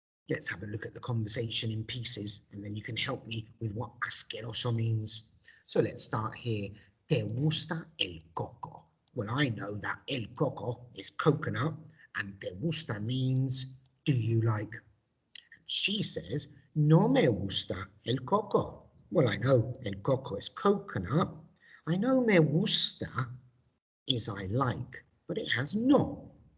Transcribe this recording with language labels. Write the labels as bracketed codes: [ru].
[en] Let's have a look at the conversation in pieces, and then you can help me with what asqueroso means. So let's start here. [es] ¿Te gusta el coco? [en] Well, I know that [es] el coco [en] is coconut, and [es] te gusta [en] means do you like? She says, [es] no me gusta el coco. [en] Well, I know [es] el coco [en] is coconut. I know [es] me gusta [en] is I like, but it has no.